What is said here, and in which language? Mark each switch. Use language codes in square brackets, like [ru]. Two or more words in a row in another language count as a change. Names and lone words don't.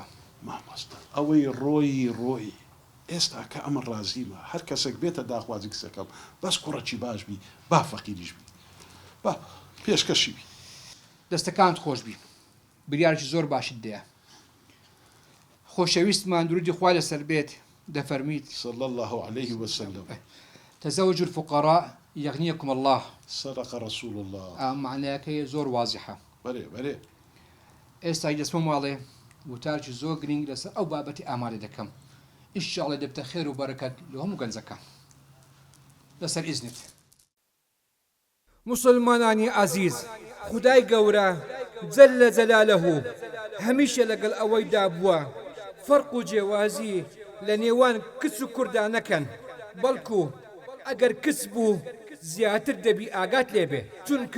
[ckb] مامۆستا ئەوەی ڕۆی ئێستا کە ئەمە ڕازیمە هەر کەسێک بێتە داخوازی کچەکەم بەس کوڕەکی باش بی با فەقیریش بی با پێشکەشی بی دەستەکانت خۆش بی بریارێکی زۆر باشت دەیە خۆشەویستمان درودی خوا لەسەر بێت دەفەرمیت [ar] صلى الله عليه وسلم تزوج الفقراء يغنيكم الله صدق رسول الله [ckb] معناکەی زۆر واضحە بەرێ ئێستا دەسمە ماڵێ وتارکی زۆر گرنگ لەسەر ئەو بابەتی ئامادە دەکەم ئینشاءڵڵا دەبتە خێر و بەرەکەت لە هەموو گەنجەکان لەسەر ئیزنت مسلمانانی عزیز خدای گەورە [ar] جەلە جەلالەهو [ckb] هەمیشە لەگەڵ ئەوەیدا بووە فەرق و جێوازی لە نێوان کچ و کووردا نەکەن بەڵکو ئەگەر کچ بوو زیاتر دەبی ئاگات لێبێ چونکە